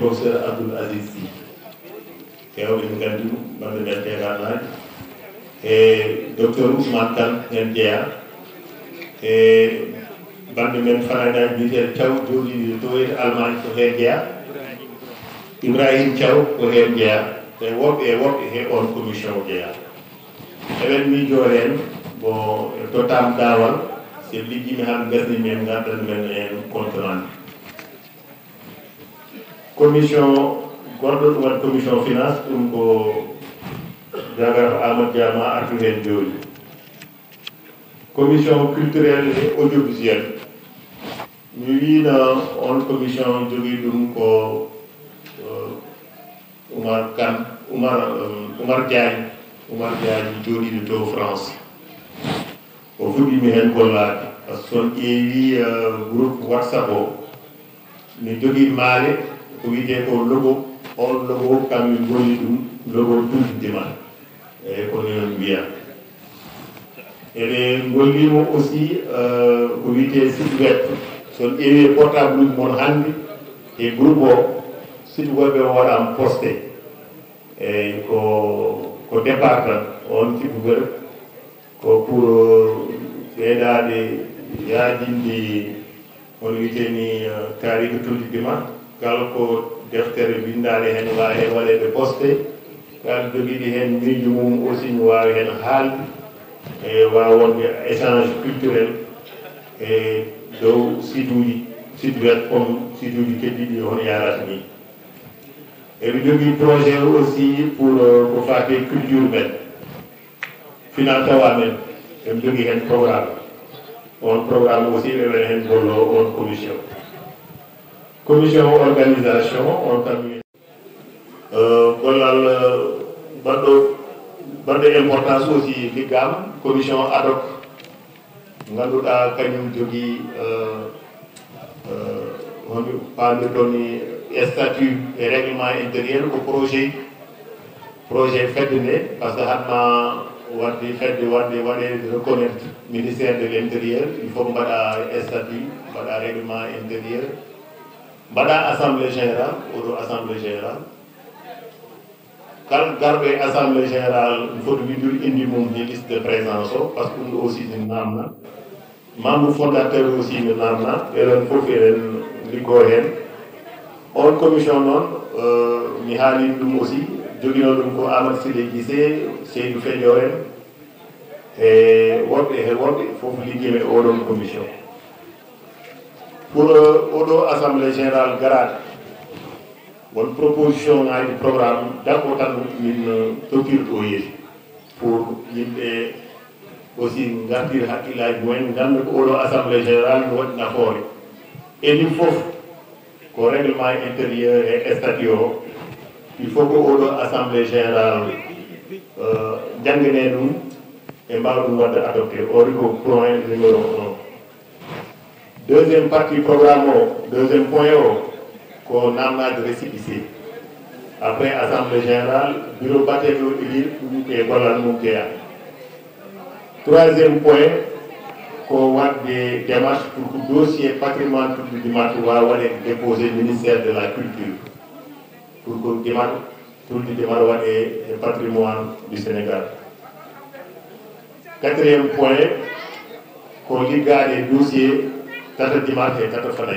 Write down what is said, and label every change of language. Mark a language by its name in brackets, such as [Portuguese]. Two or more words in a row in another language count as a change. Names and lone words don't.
[Fula] professeur Abdoul Aziz Sy hewɓe en gandi ɗum bande men teganaji e docteur Ousmane Kane hen jeeya e bande men fananaji mbiteɗo Thiaw joɗiɗo to e Allemagne ko hen jeeya Ibrahima Thiaw ko hen jeeya e woɓɓe he on commission jeeya eɓen miijo hen bon totam dawal se liggimi han gasni men gaddan men en [French] compte rendu [Fula] commission goɗɗo ɗum waɗi [French] commission finance [Fula] ɗum ko jagara Amadou Diama artu hen joni [French] commission culturelle et audiovisuelle [Fula] mi wino on commission jogui ɗum ko Oumar Diagne jooɗiɗo to France o fuɗɗimi hen gollade [French] par ce que [Fula] son ƴeewi groupe WhatsApp o mi jogui maale ko wiyete ko logo on logo kammin golli ɗum logo tuldideman eyyi ko non mbiya eɗe gollimo aussi ko wiyete [French] site web [Fula] son ƴeewi portable uji mon hande e groupe o [French] site web [Fula] o waɗama posté eyyi ko départ tan on site web ko pour ɓeydade yaadinde on wiyeteni taarika tuldidema kala ko deftere windade hen wawi hen waɗede posté kala joguiɗi hen miijo mum aussi ne wawi hen haalde e wawa wonde [French] échange culturel [Fula] e dow [French] site web comme site [Fula] uji keddiɗi hono yarata ni eɓe jogui [French] projet aussi pour [Fula] ko fate culture men finatawa men eɓe jogui hen programme on programme aussi ɓeɓen hen gollo on commission organisation on tammi gollal baɗɗo importance aussi liggama commission ad hoc ganduɗa kañum jogui hono pamirɗon ni [French] statut et règlement intérieur [Fula] ko projet fedde nde [French] par ce que [Fula] hatma wadde fedde waɗe [French] reconnaître ministère de l' intérieur il faut [Fula] mbaɗa statut mbaɗa [French] règlement intérieur [Fula] mbaɗa [French] assemblée générale [Fula] oɗo [French] assemblée générale [Fula] kala garɓe [French] assemblée générale [Fula] foti windude indi mum e [French] liste de présence [Fula] o [French] par ce que [Fula] ɗum ɗo aussi ne namna [French] membre fondateur [Fula] aussi ne namna ɓeɗon fof eɗen liggo hen on commission noon mi haalino ɗum aussi joguino ɗum ko Amadou Sidé Guissé Seydou Fedio en e woɓɓe fof liggime oɗon commission pour oɗo [French] assemblée générale [Fula] garade won proposition ngaji programme dakko tan min tokkirɗo yeeso pour yimɓe aussi gartir hakkillaji mumen ganda ko oɗo [French] assemblée générale [Fula] no waɗi nafoore e ɗum fof ko [French] règlement intérieur et statut [Fula] o [French] il faut que [Fula] oɗo [French] assemblée générale [Fula] jangane ɗum e mbawa ɗum wadde adopté ori ko [French] point numéro [Fula] 1 [French] deuxième partie programme [Fula] o [French] deuxième point [Fula] o ko namnade [French] récépissé après assemblée générale [Fula] bureau batteɗo élire ɗum e gollal mum jeeya [French] Troisième point, qu'on a des démarches pour que le dossier patrimoine du Dimatu soit déposé au ministère de la Culture. Pour que le Dimatu soit le patrimoine du Sénégal. Quatrième point, qu'on ligue les dossiers Tata Dimatu et Tata Fanay.